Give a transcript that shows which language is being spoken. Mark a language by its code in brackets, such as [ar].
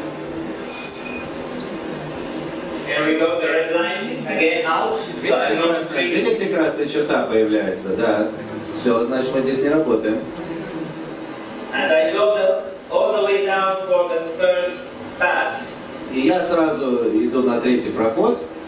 [en] Here we go, the red line is again out. So I'm not straight. [ru] Видите, красная черта появляется, да. Все, значит, мы здесь не работаем. [en] And I go all the way down for the third pass. [ru] И я сразу иду на третий проход.